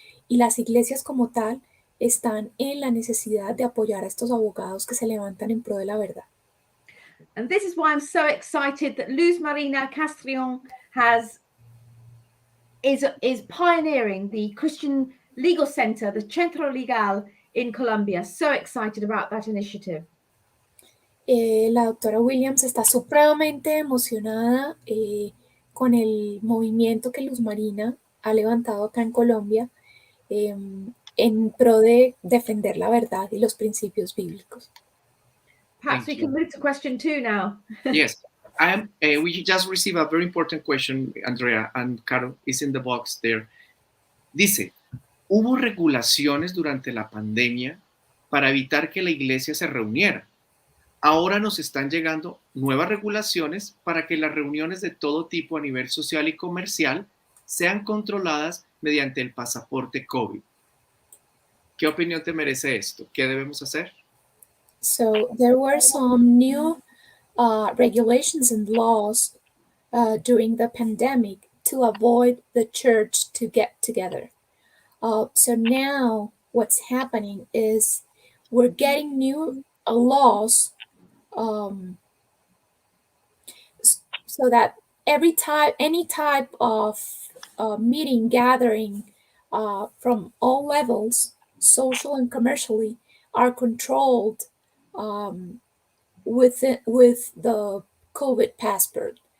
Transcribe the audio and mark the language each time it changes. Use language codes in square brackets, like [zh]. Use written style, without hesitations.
[es] Y las iglesias como tal están en la necesidad de apoyar a estos abogados que se levantan en pro de la verdad. [en] And this is why I'm so excited that Luz Marina Castrillon is pioneering the Christian Legal Center, the Centro Legal in Colombia. So excited about that initiative. [es] La doctora Williams está supremamente emocionada con el movimiento que Luz Marina ha levantado acá en Colombia en pro de defender la verdad y los principios bíblicos. [en] Perhaps we can move to question 2 now. Yes, we just received a very important question, Andrea, and Caro is in the box there. [es] Dice, ¿hubo regulaciones durante la pandemia para evitar que la iglesia se reuniera? Ahora nos están llegando nuevas regulaciones para que las reuniones de todo tipo a nivel social y comercial sean controladas mediante el pasaporte COVID. ¿Qué opinión te merece esto? ¿Qué debemos hacer? [en] So there were some new regulations and laws during the pandemic to avoid the church to get together. So now what's happening is we're getting new laws so that any type of meeting, gathering from all levels, social and commercially, are controlled with the COVID passport.